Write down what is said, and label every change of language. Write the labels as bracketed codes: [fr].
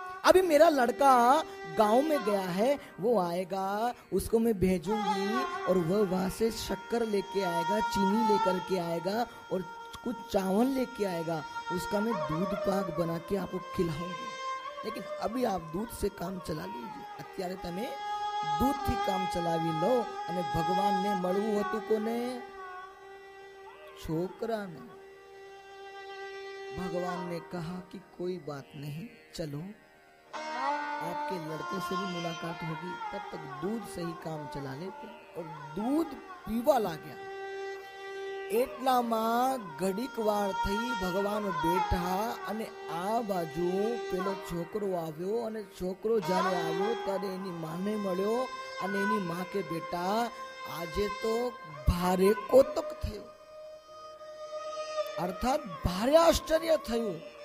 [hi] अभी मेरा लड़का गांव में गया है, वो आएगा, उसको मैं भेजूंगी और वह वहां से शक्कर लेके आएगा, चीनी लेकर के आएगा और कुछ चावल लेके आएगा, उसका मैं दूध पाक बना के आपको खिलाऊंगी. लेकिन अभी आप दूध से काम चला लीजिए. [gu] અત્યારે તમે दूधથી કામ ચલાવી લો. અને ભગવાનને મળવું હતું કોને? છોકરાને. [hi] भगवान ने कहा कि कोई बात नहीं, चलो आपके लड़के से भी मुलाकात होगी, तब तक दूध से ही काम चला लेते. [gu] और दूध पीवा लाग्या. એટલામાં ઘડીક વાર થઈ ભગવાન બેઠા અને આ બાજુ પેલો છોકરો આવ્યો. અને છોકરો જ્યારે આવ્યો ત્યારે એની માને મળ્યો અને એની માં કે બેટા આજે તો ભારે કોતક થયો, અર્થાત ભારે આશ્ચર્ય થયું.